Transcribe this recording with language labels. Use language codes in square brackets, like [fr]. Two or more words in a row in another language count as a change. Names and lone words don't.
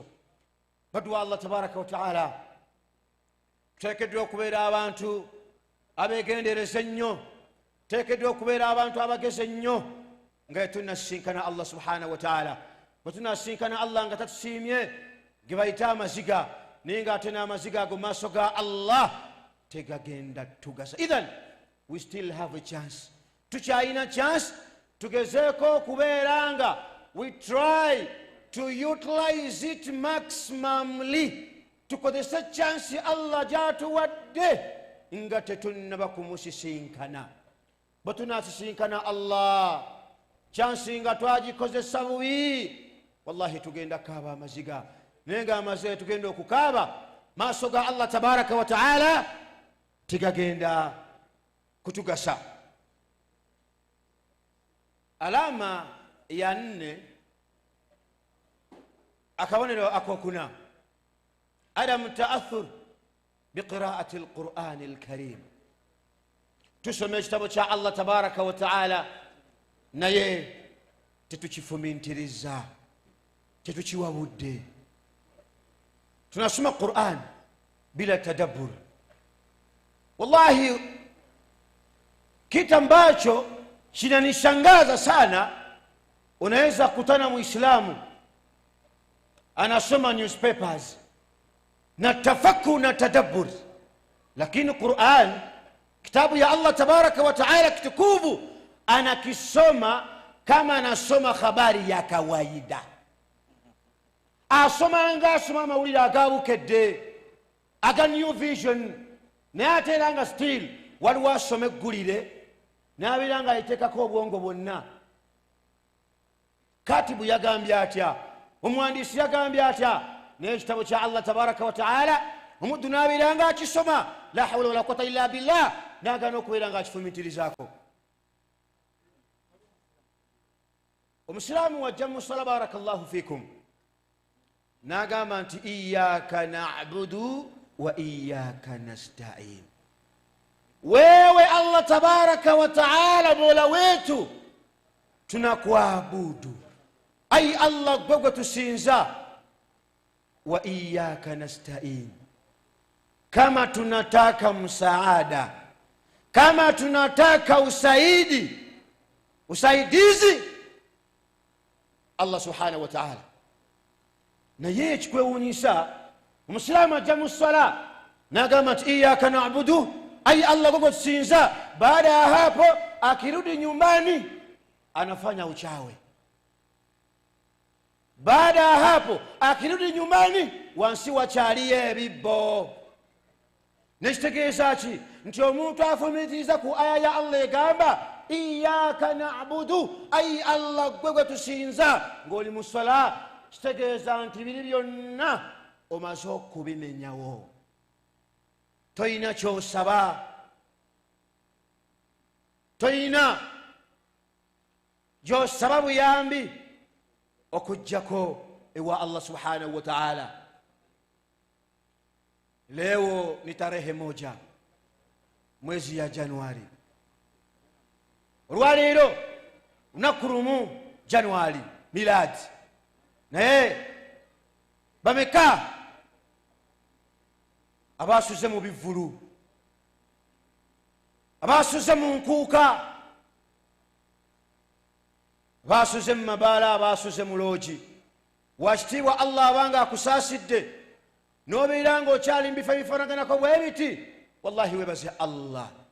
[lg] Badwa [ar] الله تبارك وتعالى [lg] tuteekeddwa okubeera abantu abeegendereza ennyo, tuteekeddwa okubeera abantu abagezi ennyo nga tunasinkana [ar] الله سبحانه وتعالى. [lg] Bwe tunasinkana Allah nga tatusiimye ge bayita amaziga, naye ng'ate n'amaziga ago maaso ga Allah tegagenda tugasa. [en] Idhan we still have a chance, [lg] tukyalina chance. Tugezeeko okubeera nga [en] we try to utilize it maximally, [lg] tukozese chance Allah gyatuwadde nga tetunnaba kumusisinkana. Bwe tunasisinkana Allah chance nga twagikozesa bubi, wallahi tugenda kaaba amaziga, naye nga amaziga tugenda okukaaba maaso ga [ar] الله تبارك وتعالى [lg] tigagenda kutugasa. Alama ya 4 akabonero akokuna [ar] عدم التأثر بقراءة القرآن الكريم. [lg] Tusome ekitabo kya [ar] الله تبارك وتعالى [lg] naye tetukifumintiriza, tetukiwabudde. [sw] Tunasoma Quran bila tadabbur. Wallahi kitu ambacho kinanishangaza sana, unaweza kutana muislamu anasoma newspapers na tafakkur na tadabbur, lakini Quran kitabu ya [ar] الله تبارك وتعالى [sw] kitukufu anakisoma kama anasoma habari ya kawaida. [lg] Asoma nga asoma mawulire agabukedde aga New Vision, naye ate era nga still waliwo asoma eggulire n'abeera nga ayeteekako obwongo bwonna. Katibu yagambye atya, omuwandiisi yagambye atya, naye ekitabo kya [ar] الله تبارك وتعالى [lg] omuddu n'abeera nga akisoma [ar] لا حول ولا قوة إلا بالله, [lg] n'agaana okubeera nga akifumitirizaako. Omusiraamu wajja mu ssala [ar] بارك الله فيكم [lg] n'agamba nti [ar] إياك نعبد وإياك نستعين. [sw] Wewe [ar] الله تبارك وتعالى [sw] mola wetu tunakuabudu, [lg] ai Allah gwe tusinza, [ar] وإياك نستعين, [sw] kama tunataka msaada, kama tunataka usaidizi [ar] الله سبحانه وتعالى. [lg] Na yeye kikwewuunyisa omusilaamu ajja mu ssala n'agamba nti [ar] إياك نعبد, [lg] ai Allah gwe tusinza. [sw] Baada ya hapo akirudi nyumbani anafanya uchawi. Baada ya hapo akirudi nyumbani [lg] wansi wakyaliyo ebibbo. Nekitegeeza ki? Nti omuntu afumitiriza ku aya ya Allah egamba [ar] إياك نعبد, [lg] ai Allah gwe tusinza, ng'oli mu ssala, kitegeeza nti biri byonna omaze okubimenyawo. Toyina kyosaba, toyina gyosaba buyambi okujjako ewa [ar] الله سبحانه وتعالى. [sw] Leo ni tarehe 1 mwezi ya Januari. [lg] Olwaleero nakurumu January miladi naye bameka abasuze mu bivulu abasuze mu nkuuka abasuze mu mabaala abasuze mu loogi wakitiibwa Allah abanga akusaasidde nobeera ng'okyali mu bifo ebifaanaganako bwe biti wallahi webaze Allah.